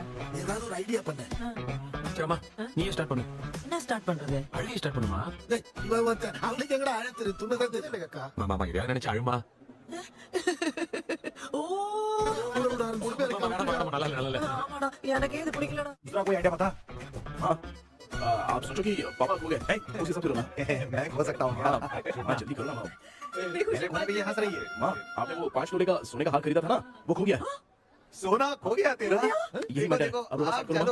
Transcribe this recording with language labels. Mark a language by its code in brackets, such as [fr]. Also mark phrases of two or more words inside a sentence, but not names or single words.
[ta] ஏதாவது ஒரு ஐடியா பண்ணு. சரிம்மா, நீயே ஸ்டார்ட் பண்ணு. என்ன ஸ்டார்ட் பண்றது? அழுகி ஸ்டார்ட் பண்ணுமா? டேய் இவன் வந்து அவனுக்கு எங்கடா அழத்து துண்டதான் தெரியல அக்கா. மாமா இதை நினைச்சு அழுமா. ஓ ஆமாடா, எனக்கு இது பிடிக்கலடா. [hi] दूसरा कोई आइडिया बता। हाँ, आप सोचो कि पापा खो गए, उसी सब रोना। मैं खो सकता हूँ। हाँ, जल्दी करो ना माँ। मेरे खोने पे ये हंस रही है। माँ, आपने वो 5 तोले का सोने का हार खरीदा था ना, वो खो गया है। सोना खो गया तेरा? यही मैटर है। अब रोना आप स्टार्ट करो